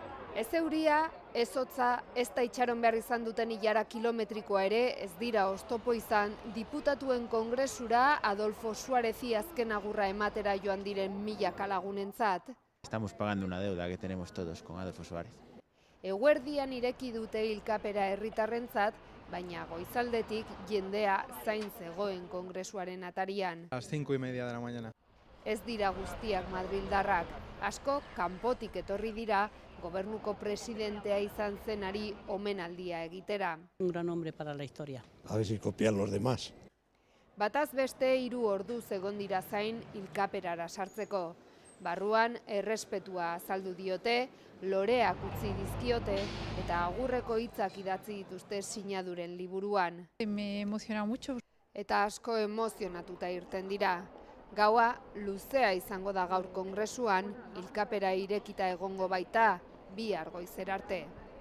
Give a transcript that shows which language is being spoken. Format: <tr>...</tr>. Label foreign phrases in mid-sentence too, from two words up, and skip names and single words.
<eu>Ez euria, ez hotza, ez da itxaron behar izan duten ilara kilometrikoa ere, ez dira oztopo izan, diputatuen kongresura Adolfo Suárezi azken agurra ematera joan diren milaka lagunentzat.</eu> <es>Estamos pagando una deuda que tenemos todos con Adolfo Suárez.</es> <eu>Eguerdian ireki dute hilkapera herritarrentzat, baina goizaldetik jendea zain zegoen kongresuaren atarian.</eu> <es>A las 5:30 de la mañana.</es> <eu>Ez dira guztiak madrildarrak, asko kanpotik etorri dira, gobernuko presidentea izan zenari omenaldia egitera.</eu> <es>Un gran hombre para la historia. A ver si copian los demás.</es> <eu>Bataz beste 3 orduz egon dira zain hilkaperara sartzeko. Barruan errespetua azaldu diote, loreak utzi dizkiote eta agurreko hitzak idatzi dituzte sinaduren liburuan.</eu> <es>Me emociona mucho.</es> <eu>Eta asko emozionatuta irten dira. Gaua luzea izango da gaur kongresuan, hilkapera irekita egongo baita, bihar goizera arte.</eu>